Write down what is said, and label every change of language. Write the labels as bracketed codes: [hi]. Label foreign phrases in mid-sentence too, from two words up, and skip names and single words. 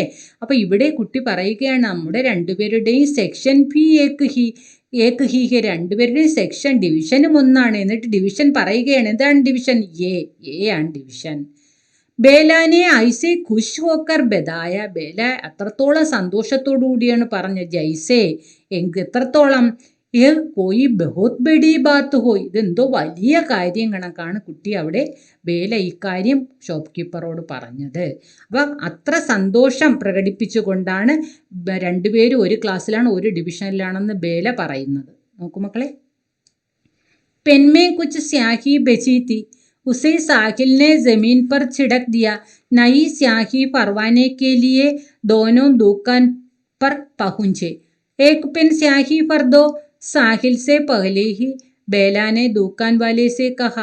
[ml] അപ്പോൾ ഇവിടെ കുട്ടി പറയുകയാണ് നമ്മുടെ രണ്ടുപേരുടെയും സെക്ഷൻ ബി [hi] एक ही है, [ml] രണ്ടുപേരുടെയും സെക്ഷൻ ഡിവിഷനും ഒന്നാണ്. എന്നിട്ട് ഡിവിഷൻ പറയുകയാണ്. എന്താണ് ഡിവിഷൻ? എ ആണ് ഡിവിഷൻ. [hi] बेला ने ऐसे खुश होकर बताया, [ml] ബേല അത്രത്തോളം സന്തോഷത്തോടു കൂടിയാണ് പറഞ്ഞത്. ജൈസെ, എത്രത്തോളം? [hi] ये कोई बहुत बड़ी बात हो, [ml] ഇതെന്തോ വലിയ കാര്യം കണക്കാണ് കുട്ടി അവിടെ ബേല ഇക്കാര്യം ഷോപ്പ് കീപ്പറോട് പറഞ്ഞത്. അപ്പം അത്ര സന്തോഷം പ്രകടിപ്പിച്ചുകൊണ്ടാണ് രണ്ടുപേരും ഒരു ക്ലാസ്സിലാണ്, ഒരു ഡിവിഷനിലാണെന്ന് ബേല പറയുന്നത്. നോക്കൂ മക്കളെ. [hi] पेन में कुछ स्याही बची थी, उसे साहिल ने जमीन पर छिड़क दिया. नई स्याही भरवाने के लिए दोनों दुकान पर पहुंचे. एक पेन स्याही भर दो, साहिल से पहले ही बेला ने दुकान वाले से कहा.